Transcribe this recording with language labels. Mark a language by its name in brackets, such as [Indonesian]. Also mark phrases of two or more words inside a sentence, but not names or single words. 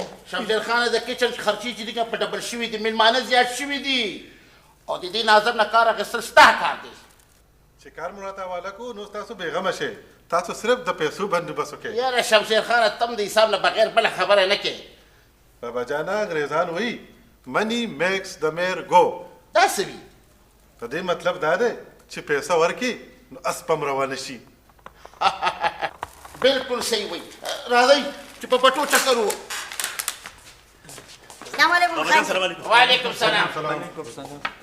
[Pashto] شمشیر خان د کچن خرچې چې دي که په ډبل شوي دي، مېلمانه زیات شوي دي او د دې ناظم نه کار اخیستل ستا کار دی. چې کار مو راته حواله کړو نو تاسو بېغمه شئ. تاسو صرف د پیسو بندوبست وکړئ. یاره شمشیر خان تم د حساب نه بغیر بله خبره نه کوې. بابا جانه انګریزان وایي [English] money makes the mayor go. [Pashto] دا څه وي؟ د دې مطلب دا دی چې پیسه ورکړي نو اس پم روانه شي. بالکل صحیح وایي. راځئ چې په پټو چکر وو. [Arabic] السلام علیکم. وعلیکم السلام. وعلیکم السلام.